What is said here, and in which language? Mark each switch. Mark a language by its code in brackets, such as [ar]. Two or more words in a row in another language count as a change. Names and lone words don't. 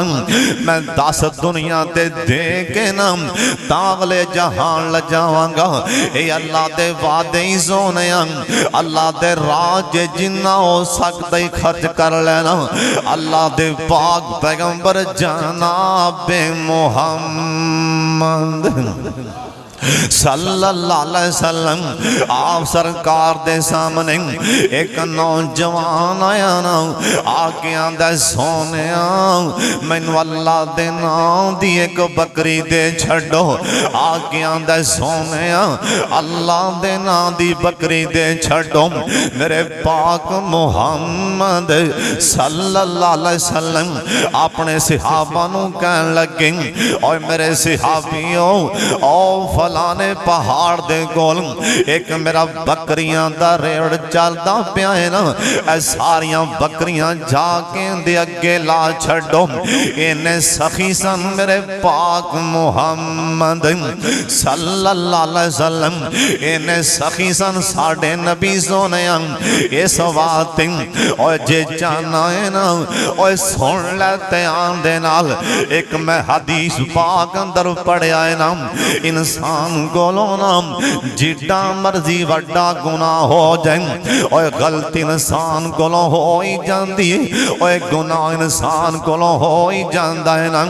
[pa] میں 10 دنیا تے دے کے نا تا اگلے جہان لے جاواں گا. اے اللہ دے وعدے ہی سوہنے اللہ دے راہ جنا ہو سکتا ہی خرچ کر لینا. اللہ دے پاک پیغمبر جناب محمد [ar] صلى الله عليه وسلم [pa] آپ سرکار دے سامنے اک نوجوان آیا نا آ کے آندا سوہنے مینوں اللہ دے نام دی اک بکری دے چھڈو. آ کے آندا سوہنے اللہ دے نام دی بکری دے چھڈو. میرے پاک محمد [ar] صلى الله عليه وسلم [pa] اپنے صحابہ نوں کہن لگے اور میرے صحابیو او فلانے پہاڑ دے کول اک میرا بکریاں دا ریوڑ چلدا پیا ہے نا اے ساریاں بکریاں جا کے دے اگے لا چھڈو. اِنے سخی سن میرے پاک محمد [ar] صلى الله عليه وسلم [pa] اِنے سخی سن ساڈے نبی سوہنے اس بات اور جے جانا ہے نا اور سن لے دھیان دے نال اک میں حدیث پاک اندر پڑھیا ہے نا انسان کولوں نا جڈا مرضی وڈا گناہ ہو جائے اور غلطی انسان کولوں ہو ہی جاتی ہے اور گناہ انسان کولوں ہو ہی جاتا ہے نا.